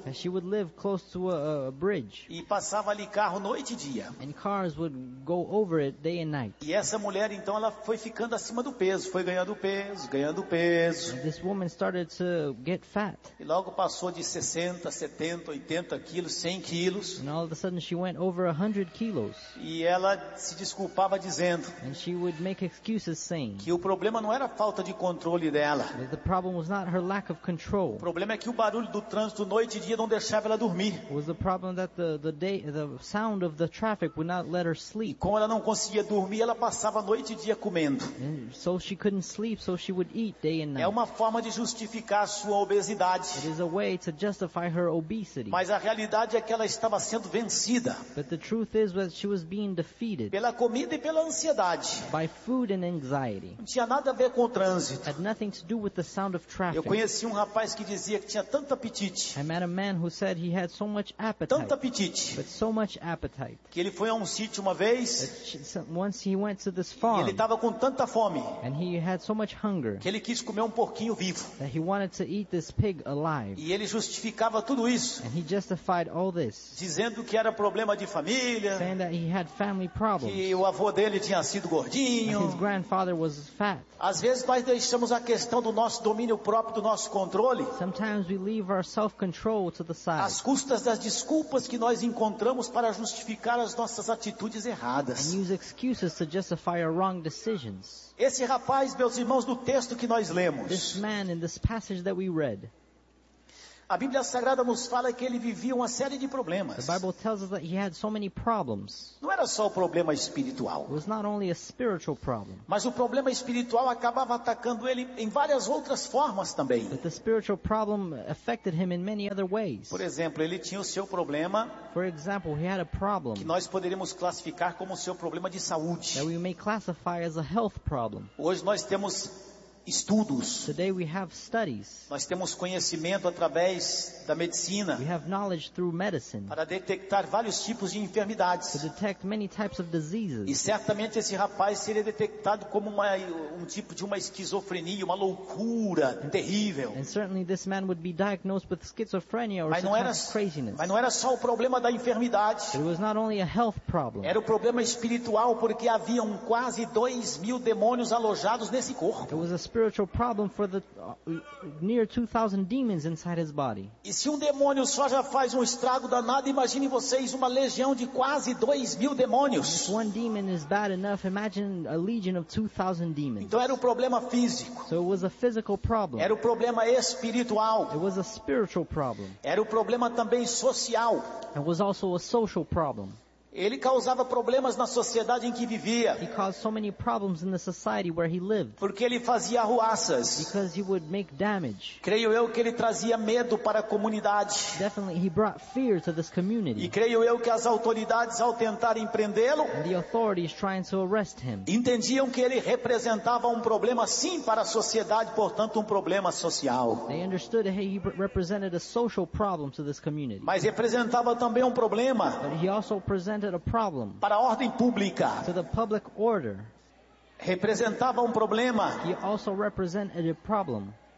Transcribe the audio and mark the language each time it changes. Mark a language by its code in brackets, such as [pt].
[en] And she would live close to a bridge. [pt] E passava ali carro noite e dia. [en] And cars would go over it day and night. [pt] E essa mulher então ela foi ficando acima do peso, foi ganhando peso. [en] And this woman started to get fat. [pt] E logo passou de 60, 70, 80 quilos, 100 quilos. [en] And all of a sudden she went over 100 kilos. [pt] E ela se desculpava dizendo. [en] And she would make excuses saying. [pt] Que o problema não era a falta de controle dela. [en] That the problem was not her lack of control. [pt] O problema é que o barulho do trânsito noite e dia não deixava ela dormir. [en] Was the problem that the sound of the traffic would not let her sleep. [pt] E como ela não conseguia dormir, ela passava noite e dia comendo. [en] And so she couldn't sleep, so she would eat day and night. [pt] É uma forma de justificar sua obesidade. [en] It is a way to justify her obesity. [pt] Mas a realidade é que ela estava sendo vencida. [en] But the truth is that she was being defeated. [pt] Pela comida e pela ansiedade. [en] By food and anxiety. [pt] Não tinha nada a ver com o trânsito. [en] Had nothing to do with the sound of traffic. [pt] Eu conheci um rapaz que dizia que tinha tanto apetite. [en] I met a man who said he had so much appetite. [pt] Tanto apetite. [en] But so much appetite. [pt] Que ele foi a um sítio uma vez. [en] Once he went to this farm. [pt] E ele estava com tanta fome. [en] And he had so much hunger. [pt] Que ele quis comer um porquinho vivo. [en] That he wanted to eat this pig alive. [pt] E ele justificava tudo isso. [en] And he justified all this. [pt] Dizendo que era problema de família. [en] Saying that he had family problems. [pt] Que o avô dele tinha sido gordinho. [en] His grandfather was fat. [pt] Às vezes nós deixamos a questão do nosso domínio próprio, do nosso controle. [en] Sometimes we leave our self-control to the side. [pt] Às custas das desculpas que nós encontramos para justificar as nossas atitudes erradas. [en] And use excuses to justify our wrong decisions. [pt] Esse rapaz, meus irmãos, no texto que nós lemos. [en] This man in this passage that we read. [pt] A Bíblia Sagrada nos fala que ele vivia uma série de problemas. [en] The Bible tells us that he had so many problems. [pt] Não era só o problema espiritual. [en] It was not only a spiritual problem. [pt] Mas o problema espiritual acabava atacando ele em várias outras formas também. [en] But the spiritual problem affected him in many other ways. [pt] Por exemplo, ele tinha o seu problema. [en] For example, he had a problem. [pt] Que nós poderíamos classificar como o seu problema de saúde. [en] That we may classify as a health problem. [pt] Hoje nós temos estudos. [en] Today we have studies. [pt] Nós temos conhecimento através da medicina. [en] We have knowledge through medicine. [pt] Para detectar vários tipos de enfermidades. [en] To detect many types of diseases. [pt] E certamente esse rapaz seria detectado como um tipo de uma esquizofrenia, uma loucura terrível. [en] And certainly this man would be diagnosed with schizophrenia or some kind of craziness. [pt] Mas não era só o problema da enfermidade. [en] But it was not only a health problem. [pt] Era o problema espiritual porque haviam quase 2,000 demônios alojados nesse corpo. [en] Spiritual problem for the near 2,000 demons inside his body. [pt] E se um demônio só já faz um estrago danado, imagine vocês uma legião de quase 2,000 demônios. [en] If one demon is bad enough, imagine a legion of 2,000 demons. [pt] Então era um problema físico. [en] So it was a physical problem. [pt] Era um problema espiritual. [en] It was a spiritual problem. [pt] Era um problema também social. [en] It was also a social problem. [pt] Ele causava problemas na sociedade em que vivia. [en] He caused so many problems in the society where he lived. [pt] Porque ele fazia arruaças. [en] Because he would make damage. [pt] Creio eu que ele trazia medo para a comunidade. [en] Definitely he brought fear to this community. [pt] E creio eu que as autoridades ao tentarem prendê-lo, [en] the authorities trying to arrest him, [pt] entendiam que ele representava um problema sim para a sociedade, portanto um problema social. [en] They understood that he represented a social problem to this community. [pt] Mas representava também um problema. [en] But he also presented a problem. [pt] Para a ordem pública. [en] To the public order. [pt] Representava um problema. [en] He also represented a problem.